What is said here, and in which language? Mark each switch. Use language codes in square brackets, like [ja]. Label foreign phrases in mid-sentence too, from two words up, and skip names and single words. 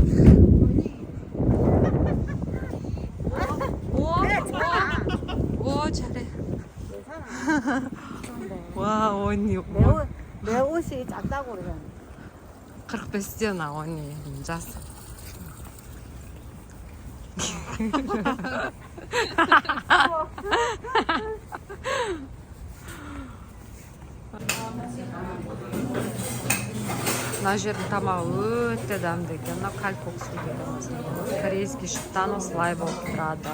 [ko] 오, 잘해. 와, 언니. 내 옷이 작다고 그래. 45잖아, 언니. 혼자서. [kk] мына жердің тамағы өте дәмді екен. Мына кальпоксу деген корейский шыптан осылай болып тұрады.